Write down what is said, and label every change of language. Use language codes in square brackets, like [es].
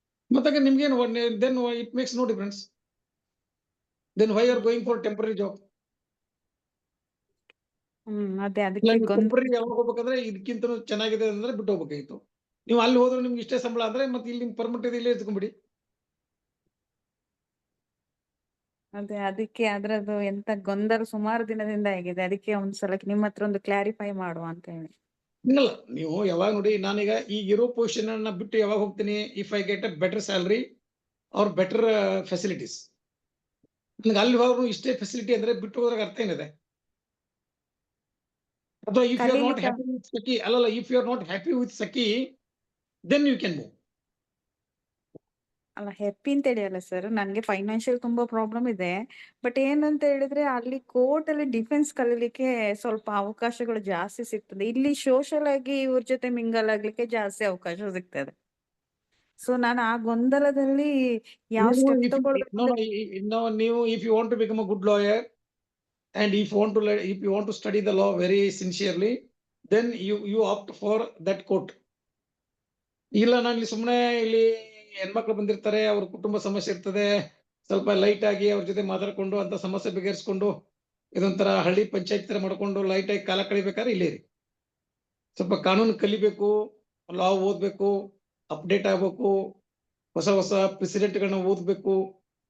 [kn] ಮತ್ತೆ ನಿಮ್ಗೇನು [en] then it makes no difference. Then why you are going for temporary job? [kn] ಅದೇ ಅದಕ್ಕೆ temporary ಯಾವಾಗ ಹೋಗ್ಬೇಕಂದ್ರೆ ಇದಕ್ಕಿಂತ ಚೆನ್ನಾಗಿದೆ ಅಂದ್ರೆ ಬಿಟ್ಟು ಹೋಗ್ಬೇಕಾಗಿತ್ತು. ನೀವು ಅಲ್ಲಿ ಹೋದ್ರೆ ನಿಮ್ಗೆ ಇಷ್ಟೇ ಸಂಬಳ ಅಂದ್ರೆ ಮತ್ತೆ ಇಲ್ಲಿ ಪರ್ಮನೆಂಟ್ ಇದೆ, ಇಲ್ಲೇ ಇಟ್ಕೊಂಡ್ಬಿಡಿ. ಅದೇ ಅದಕ್ಕೆ ಅದ್ರದ್ದು ಎಂತ ಗೊಂದಲ ಸುಮಾರು ದಿನದಿಂದ ಆಗಿದೆ. ಅದಕ್ಕೆ ಒಂದ್ಸಲ ನಿಮ್ಮ ಹತ್ರ ಒಂದು ಕ್ಲಾರಿಫೈ ಮಾಡುವ ಅಂತ ಹೇಳಿ. ಇಲ್ಲ, ನೀವು ಯಾವಾಗ ನೋಡಿ, ನಾನೀಗ ಈಗ ಇರೋ ಪೊಸಿಷನ್ ಅನ್ನ ಬಿಟ್ಟು ಯಾವಾಗ ಹೋಗ್ತೀನಿ? [en] If I get a better salary or better facilities. [kn] ನನಗೆ ಅಲ್ಲಿ ಹೋದ್ರು ಇಷ್ಟೇ ಫೆಸಿಲಿಟಿ ಅಂದ್ರೆ ಬಿಟ್ಟು ಹೋದ್ರಾಗ ಅರ್ಥ ಏನಿದೆ? ಅಥವಾ [en] if you are not happy with ಸಖಿ, [kn] ಅಲ್ಲಲ್ಲ, [en] If you are not happy with ಸಖಿ then you can move. [kn] ಅಲ್ಲ, ಹ್ಯಾಪಿ ಅಂತ ಹೇಳಿ ಅಲ್ಲ ಸರ್, ನನ್ಗೆ ಫೈನಾನ್ಷಿಯಲ್ ತುಂಬಾ ಪ್ರಾಬ್ಲಮ್ ಇದೆ. ಬಟ್ ಏನಂತ ಹೇಳಿದ್ರೆ ಅಲ್ಲಿ ಕೋರ್ಟ್ ಅಲ್ಲಿ ಡಿಫೆನ್ಸ್ ಕಲೀಲಿಕ್ಕೆ ಸ್ವಲ್ಪ ಅವಕಾಶಗಳು ಜಾಸ್ತಿ ಸಿಗ್ತದೆ. ಇಲ್ಲಿ ಸೋಷಲ್ ಆಗಿ ಇವ್ರ ಜೊತೆ ಮಿಂಗಲ್ ಆಗ್ಲಿಕ್ಕೆ ಜಾಸ್ತಿ ಅವಕಾಶ ಸಿಗ್ತದೆ. ಸೊ ನಾನು ಆ ಗೊಂದಲದಲ್ಲಿ ಯಾವ ನೀವು ಸ್ಟೆಪ್ [en] if you- [kn] ತಗೊಳ್ಬೇಕು [en] no, [kn] ಅಂತ. [en] no, no, [kn] ನೀವು [en] if you want to become a good lawyer and if you want to study the law very sincerely, then you opt for that court. [kn] ಇಲ್ಲ ನಾನು ಇಲ್ಲಿ ಸುಮ್ಮನೆ ಇಲ್ಲಿ ಹೆಣ್ಮಕ್ಳು ಬಂದಿರ್ತಾರೆ, ಅವ್ರ ಕುಟುಂಬ ಸಮಸ್ಯೆ ಇರ್ತದೆ, ಸ್ವಲ್ಪ ಲೈಟ್ ಆಗಿ ಅವ್ರ ಜೊತೆ ಮಾತಾಡ್ಕೊಂಡು ಅಂತ ಸಮಸ್ಯೆ ಬಗೆಹರಿಸ್ಕೊಂಡು ಇದೊಂಥರ ಹಳ್ಳಿ ಪಂಚಾಯತ್ ತರ ಮಾಡ್ಕೊಂಡು ಲೈಟ್ ಆಗಿ ಕಾಲ ಕಳಿಬೇಕಾದ್ರೆ ಇಲ್ಲೇ ರೀ. ಸ್ವಲ್ಪ ಕಾನೂನು ಕಲಿಬೇಕು, ಲಾ ಓದ್ಬೇಕು, ಅಪ್ಡೇಟ್ ಆಗ್ಬೇಕು, ಹೊಸ ಹೊಸ ಪ್ರೆಸಿಡೆಂಟ್ಗಳನ್ನ ಓದ್ಬೇಕು.